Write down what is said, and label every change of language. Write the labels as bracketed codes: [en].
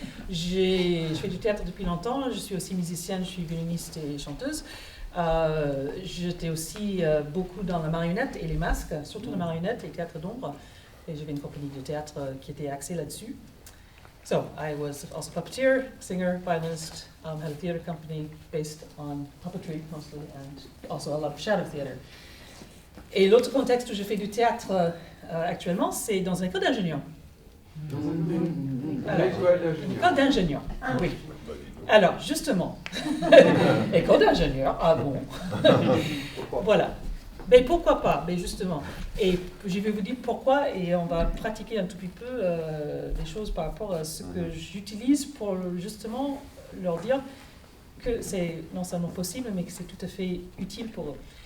[fr] Je fais du théâtre depuis longtemps, je suis aussi musicienne, je suis violoniste et chanteuse. J'étais aussi beaucoup dans la marionnette et les masques, surtout la marionnette et le théâtre d'ombre. Et j'avais une compagnie de théâtre qui était axée là-dessus. [en] So, I was also puppeteer, singer, violinist, had a theater company based on puppetry mostly, and also a lot of shadow theater. [fr] Et l'autre contexte où je fais du théâtre actuellement, c'est dans une école d'ingénieur. Une école d'ingénieur, oui. Alors, justement, école d'ingénieur, ah bon. Voilà. Mais pourquoi pas, mais justement. Et je vais vous dire pourquoi, et on va pratiquer un tout petit peu des choses par rapport à ce que j'utilise pour justement leur dire que c'est non seulement possible, mais que c'est tout à fait utile pour eux.